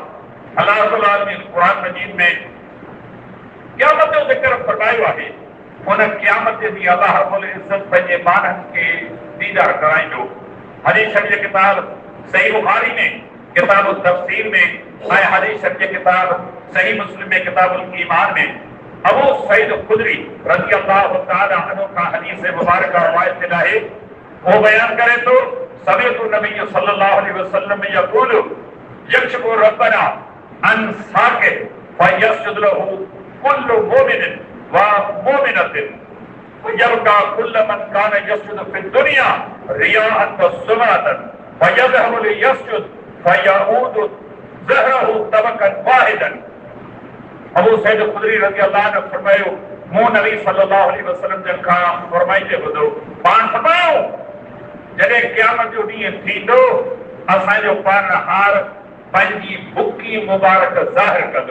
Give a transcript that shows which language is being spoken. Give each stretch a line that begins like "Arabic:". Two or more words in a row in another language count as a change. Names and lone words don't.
Sindhi: अल्लाह रब्बुल आलमीन क़ुरान मजीद में क़यामत जो ज़िक्र फरमायो आहे। उन क़यामत जे ॾींहुं अल्लाह रब्बुल इज़्ज़त पंहिंजे माननि खे दीदार कराईंदो। हदीस शरीफ़ जी किताब सही बुखारी में किताब तफ़सीर में ऐं हदीस शरीफ़ जी किताब सही मुस्लिम में किताबुल ईमान में अबू सईद खुदरी
Arabic: رضي الله تعالى عنه
Sindhi: का हदीस मुबारक रवायत आहे। वो बयान करे तो
Arabic: سمعت النبي صلى الله عليه وسلم يقول يكشف ربنا عن ساقه فيسجد له كل مؤمن ومؤمنة يبقى كل من كان يسجد في الدنيا رياء وسمعة فيذهب ليسجد فيعود ظهره طبقا واحدا.
Sindhi: अबू सईद खुदरी
Arabic: رضي الله عنه
Sindhi: फरमायो, मूं नबी
Arabic: صلى الله عليه وسلم
Sindhi: जन खां फरमाईंदे ॿुधो, पाण फरमायो जॾहिं क़यामत जो ॾींहुं थींदो, असांजो पालनहार पंहिंजी बुकी मुबारक ज़ाहिर कंदो।